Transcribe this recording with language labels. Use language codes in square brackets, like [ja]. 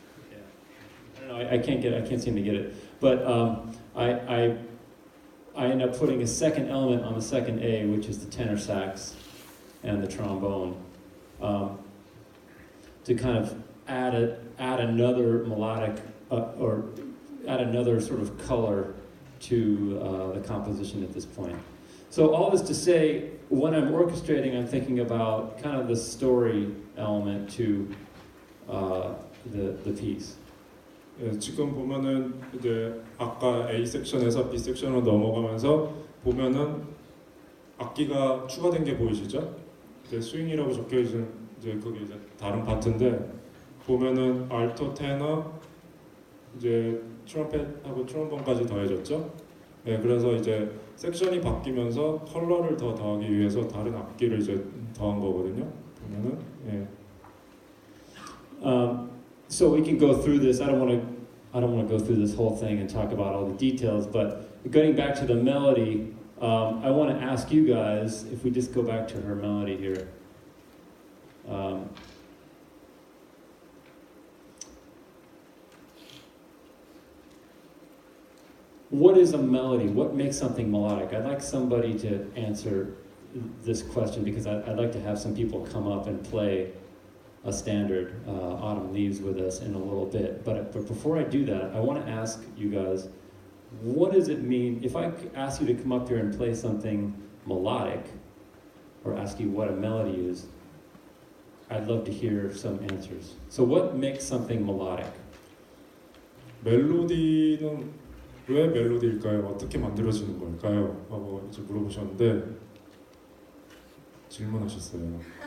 [en] Yeah. I don't know. I can't seem to get it. But I end up putting a second element on the second A, which is the tenor sax and the trombone, to kind of add another melodic or add another sort of color to the composition at this point. So all this to say, when I'm orchestrating, I'm thinking about kind of the story element to the piece. [ko] 예, 지금 보면은 이제 아까 A 섹션에서 B 섹션으로 넘어가면서 보면은 악기가 추가된 게 보이시죠? 이제 스윙이라고 적혀 있는 이제 그게 이제 다른 파트인데 보면은 알토, 테너, 이제 트럼펫하고 트롬본까지 더해졌죠. 예, 그래서 이제 섹션이 바뀌면서 컬러를 더 더하기 위해서 다른 악기를 이제 더한 거거든요. 보면은 예. [en] So we can go through this. I don't want to go through this whole thing and talk about all the details. But getting back to the melody, I want to ask you guys if we just go back to her melody here. What is a melody? What makes something melodic? I'd like somebody to answer this question because I'd like to have some people come up and play a standard Autumn Leaves with us in a little bit. But before I do that, I want to ask you guys, what does it mean if I ask you to come up here and play something melodic, or ask you what a melody is? I'd love to hear some answers. So what makes something melodic? [ko] 멜로디는 왜 멜로디일까요? 어떻게 만들어지는 걸까요? 하고 이제 물어보셨는데 질문하셨어요.